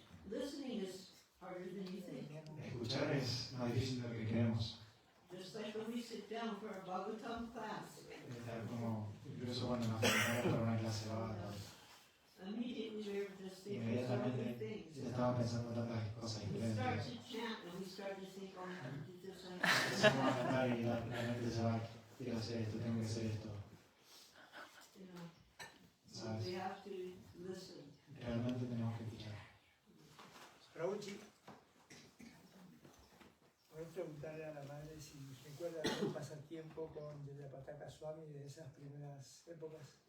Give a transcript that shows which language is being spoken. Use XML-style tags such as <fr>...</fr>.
<en>Listening is harder than you think.</en> <es>Escuchar es más difícil de lo que creemos.</es> <en>Just like when we sit down for our Bhagavatam class,</en> <es>Tal como incluso cuando nos ponemos para una clase de Bhagavatam,</es> <en>immediately we were just thinking of so many</en> <es>inmediatamente</es> <en>things.</en> <es>ya estaba pensando tantas cosas</es> <en>We start</en> <es>diferentes.</es> <en>to chant and we start to think, oh, I have to do this, I have to do</en> <es>Empezamos a cantar y la mente se va, quiero hacer esto, tengo que hacer esto.</es> <en>this, you know. So</en> <es>¿Sabes?</es> <en>we have to listen.</en> <es>Realmente tenemos que escuchar. Prabhuji, voy a preguntarle a la madre si recuerda algún pasatiempo con Yayapataka Swami de esas primeras épocas.</es>